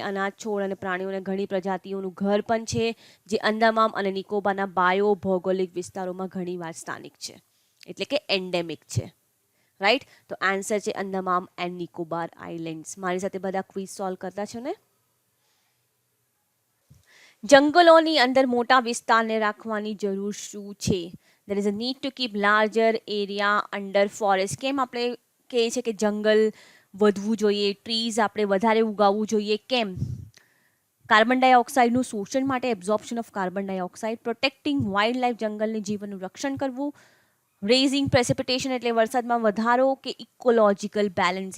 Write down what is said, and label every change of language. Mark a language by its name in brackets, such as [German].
[Gujarati] અનાજ, છોડ અને પ્રાણીઓને ઘણી પ્રજાતિઓનું ઘર પણ છે, જે અંદામાન અને નિકોબારના બાયો ભૌગોલિક વિસ્તારોમાં ઘણીવાર સ્થાનિક છે, એટલે કે એન્ડેમિક છે. રાઈટ, તો આન્સર છે અંદામાન એન્ડ નિકોબાર આઇલેન્ડ્સ. મારી સાથે બધા ક્વિઝ સોલ્વ કરતા છો ને? જંગલોની અંદર મોટા વિસ્તારને રાખવાની જરૂર શું છે? [English] there is a need to keep larger area under forest. [Gujarati] કેમ આપણે કહે છે કે જંગલ વધવું જોઈએ, ટ્રીઝ આપણે વધારે ઉગાવવું જોઈએ? કેમ? કાર્બન ડાયોક્સાઇડનું શોષણ માટે, [English] absorption of carbon dioxide, protecting wildlife, [Gujarati] જંગલની જીવનનું રક્ષણ કરવું, [English] raising precipitation [Gujarati] એટલે વરસાદમાં વધારો, કે ઇકોલોજીકલ બેલેન્સ.